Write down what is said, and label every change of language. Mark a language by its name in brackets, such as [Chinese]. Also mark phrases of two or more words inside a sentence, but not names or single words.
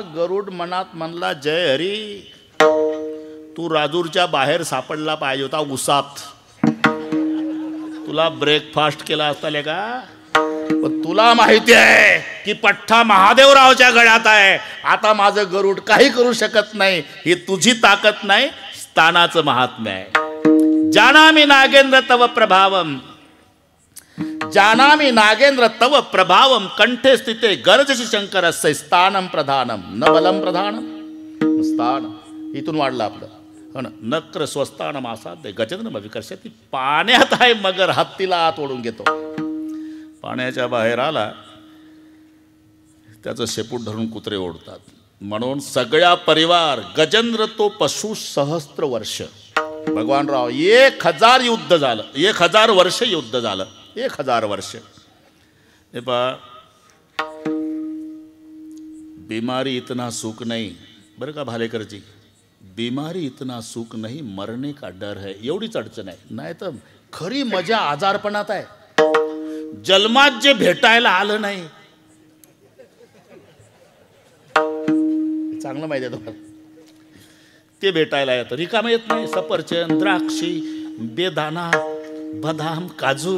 [Marathi] गरुड मनात म्हणला जय हरी, तू राजूरच्या बाहेर सापडला पाहिजे होता उसात. तुला ब्रेकफास्ट केला असता ले का. पण तुला माहिती आहे की पठ्ठा महादेवरावच्या गळ्यात आहे. आता माझं गरुड काही करू शकत नाही. ही तुझी ताकद नाही, स्थानाचं महात्म्य आहे. [Sanskrit] जानामि नागेंद्र तव प्रभावम, जानामि नागेंद्र तव प्रभावम कंठे स्थिते गरजशी शंकरस्य स्थानम प्रधानम न बलम प्रधानम स्थान. [Marathi] इथून वाढलं आपलं. हो ना. [Sanskrit] नक्र स्वस्थानम आसाद्य गजेंद्र विकर्षती. [Marathi] पाण्यात आहे मगर, हत्तीला आत ओढून घेतो. पाण्याच्या बाहेर आला, त्याचं शेपूट धरून कुत्रे ओढतात. म्हणून सगळ्या परिवार गजेंद्र तो पशु सहस्त्र वर्ष. भगवान राव 1000 युद्ध झालं. 1000 वर्ष युद्ध झालं. 1000 वर्ष. हे पहा, [Hindi] बीमारी इतना सुख नहीं. [Marathi] बरं का [Hindi] भालेकरजी, बीमारी इतना सुख नहीं, मरने का डर है. [Marathi] एवढीच अडचण आहे. नाही तर खरी मजा आजारपणात आहे. जन्मात जे भेटायला आलं नाही, चांगलं माहिती आहे तुम्हाला, ते भेटायला येतं. रिकामं येत नाही. सफरचंद, द्राक्षी, बेदाना, बदाम, काजू.